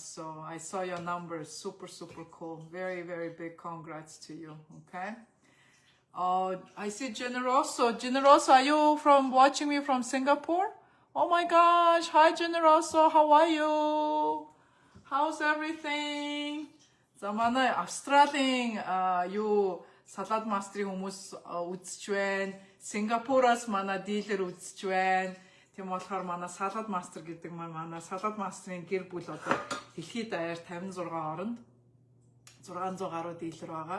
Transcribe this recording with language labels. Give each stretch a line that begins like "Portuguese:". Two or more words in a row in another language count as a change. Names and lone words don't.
English: So I saw your numbers, super cool. Very big congrats to you. Okay. I see Generoso. Generoso, are you watching me from Singapore? Oh my gosh, hi Generoso, how are you? How's everything?
Mongolian: За манай Австралийн юу салаад мастрын хүмүүс үзэж байна. Сингапураас манай дилер үзэж байна. Тийм болохоор манай салаад мастер гэдэг манай салаад мастрын гэр бүл одоо дэлхийд даяар 56 оронд 600 гаруй дилер байгаа.